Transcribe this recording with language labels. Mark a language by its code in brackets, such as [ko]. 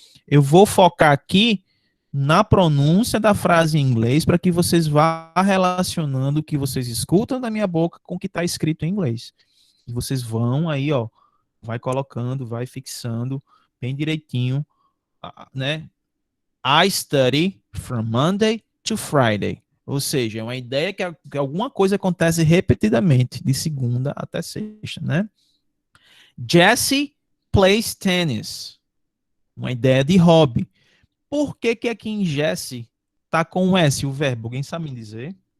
[pt] Eu vou focar aqui na pronúncia da frase em inglês para que vocês vá relacionando o que vocês escutam da minha boca com o que está escrito em inglês. E vocês vão aí, ó, vai colocando, vai fixando bem direitinho, né? [en] I study from Monday to Friday. [pt] Ou seja, é uma ideia que alguma coisa acontece repetidamente, de segunda até sexta, né? [en] Jesse plays tennis. [pt] Uma ideia de hobby. Por que que aqui em Jesse tá com um S, o verbo? Alguém sabe me dizer?